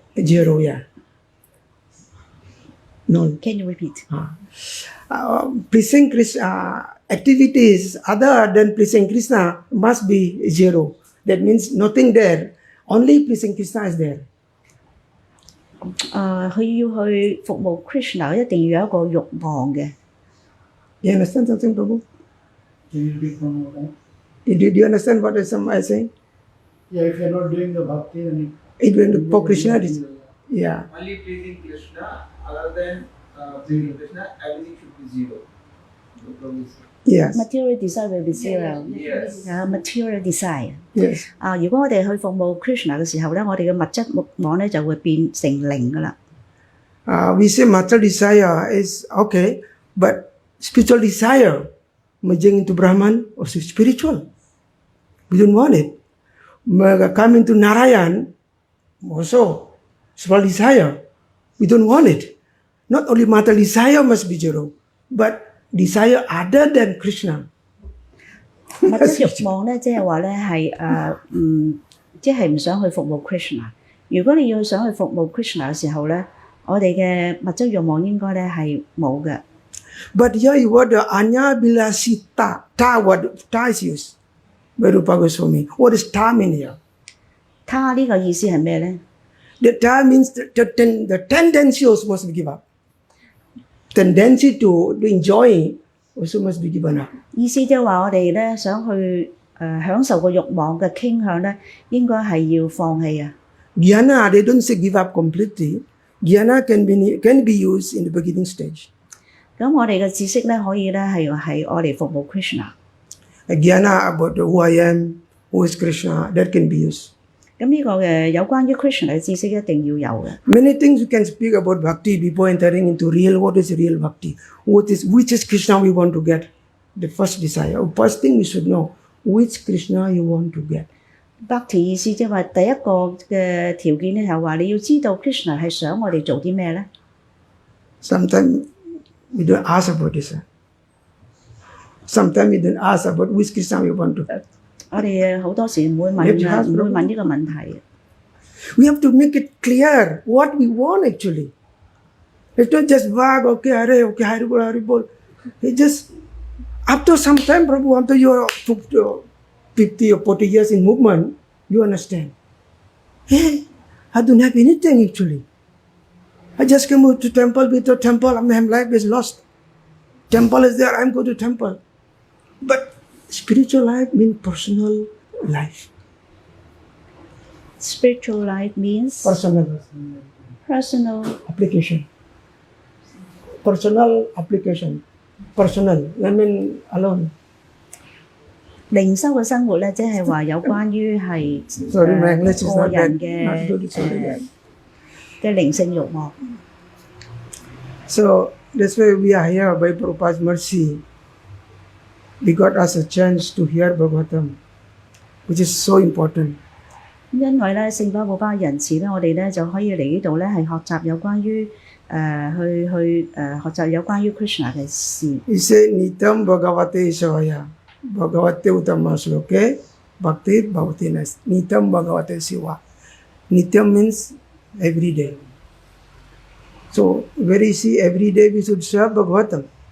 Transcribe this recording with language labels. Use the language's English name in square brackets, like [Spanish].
[English] Zero, yeah. No. Can you repeat? Pleasing Krishna, activities other than pleasing Krishna must be zero. That means nothing there. Only pleasing Krishna is there. [Cantonese] 佢要去服務 Krishna， 一定要有一個慾望嘅。 [English] You understand something, Prabhu? Did you understand what I saying? Yeah, if you're not doing the bhakti, then It will for Krishna. Yeah. Only pleasing Krishna, other than pleasing Krishna, everything should be zero. The Prabhu said. Yes. material desire will be zero。 Yes. material desire。 Yes. [Cantonese] 如果我哋去服務 Krishna 嘅時候咧，我哋嘅物質欲望咧就會變成零噶啦。 [English] We say material desire is okay, but spiritual desire, merging into Brahman, also spiritual. We don't want it. Coming to Narayan, also spiritual desire. We don't want it. Not only material desire must be zero, but desire other than Krishna. [Cantonese] 物質欲望咧，即係話咧係即係唔想去服務 Krishna。如果你要想去服務 Krishna 嘅時候咧，我哋嘅物質欲望應該咧係冇嘅。 [English] But here you word anya bilasi ta. Ta what ta is used by Rupa Goswami. What is ta mean here? [Cantonese] 他呢個意思係咩咧？ [English] The ta means the tendency also must be given up. Tendency to enjoy also must be given up. [Cantonese] 意思即係話我哋咧想去享受個慾望嘅傾向咧，應該係要放棄啊。 [English] Jnana, they don't say give up completely. Jnana can be used in the beginning stage. [Cantonese] 咁我哋嘅知識咧可以咧係我嚟服務 Krishna。 [English] Jnana about who I am, who is Krishna, that can be used. [Cantonese] 咁呢個嘅有關於 Krishna 嘅知識一定要有嘅。 [English] Many things you can speak about bhakti before entering into what is real bhakti. Which is Krishna we want to get. The first desire. First thing we should know, which Krishna you want to get. [Cantonese] Bhakti 意思即係話第一個嘅條件咧係話你要知道 Krishna 係想我哋做啲咩咧。 [English] Sometimes we don't ask about this. Sometimes we don't ask about which Krishna we want to get. [Cantonese] 我哋好多時唔會問呢個問題。 [English] We have to make it clear what we want actually. It's not just vague, okay, Hari Bol. It just, after some time, Prabhu, after your 50 or 40 years in movement, you understand. Hey, I don't have anything actually. I just came to temple, with the temple, my life is lost. Temple is there, I'm going to temple. But spiritual life means personal life. Spiritual life means Personal application. Personal application. Personal, I mean alone. [Cantonese] 靈修嘅生活咧，即係話有關於係 [English] Sorry, my English is [Cantonese] 個 [English] not [Cantonese] 人 [English] that. Not good, sorry. [Cantonese] 嘅靈性慾望。 [English] So that's why we are here by Prabhupada's mercy. We got us a chance to hear Bhagavatam, which is so important. [Cantonese] 因為咧聖巴寶巴仁慈咧，我哋咧就可以嚟呢度咧係學習有關於學習有關於 Krishna 嘅事。 [English] He said, [Sanskrit] Nitam Bhagavate Sivaya, Bhagavate Uttama Sloke, Bhakti Bhavati Nas. Nitam Bhagavate Siva. [English] Nitam means every day. So, very easy, every day we should serve Bhagavatam.